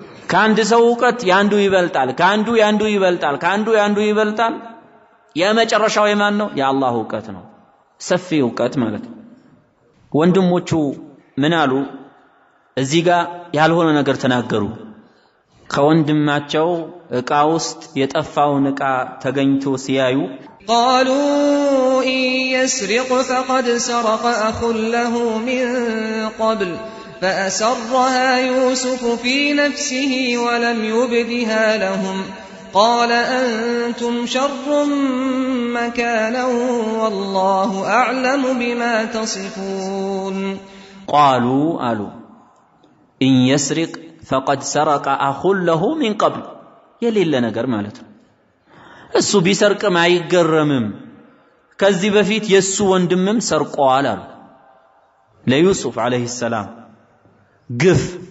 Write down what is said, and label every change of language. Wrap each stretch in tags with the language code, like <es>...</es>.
<am>ከአንድ ሰው እውቀት ያንዱ ይበልጣል፣ ከአንዱ ያንዱ ይበልጣል፣ ከአንዱ ያንዱ ይበልጣል። የመጨረሻው የማን ነው? የአላህ እውቀት ነው። ሰፊ እውቀት ማለት ነው። ወንድሞቹ ምን አሉ? እዚህ ጋር ያልሆነ ነገር ተናገሩ። ከወንድማቸው ዕቃ ውስጥ የጠፋውን ዕቃ ተገኝቶ ሲያዩ</am> <ar>قالوا إن يسرق فقد سرق أخ له من قبل فأسرها يوسف في نفسه ولم يبدها لهم قال أنتم شر مكانا والله أعلم بما تصفون قالوا إن يسرق فقد سرق أخ له من قبل</ar> <am>የሌለ ነገር ማለት ነው። እሱ ቢሰርቅም አይገረምም፣ ከዚህ በፊት የሱ ወንድምም ሰርቋል አሉ ለዩሱፍ አለይሂ ሰላም። ግፍ</am>